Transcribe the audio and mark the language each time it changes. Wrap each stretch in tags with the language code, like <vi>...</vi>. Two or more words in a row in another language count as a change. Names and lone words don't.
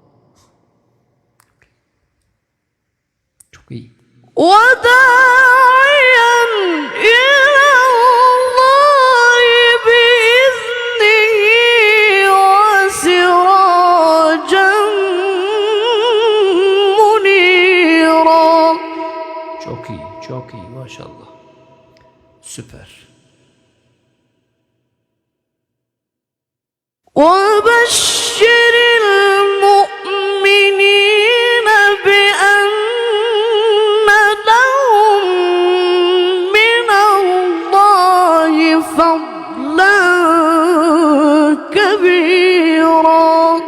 <ar>وداعيا إلى الله بإذنه وسراجا منيرا.</ar> <tr>Çok iyi maşallah. Süper.</tr> <ar>وبشر المؤمنين بأن لهم من الله فضلا كبيرا.</ar>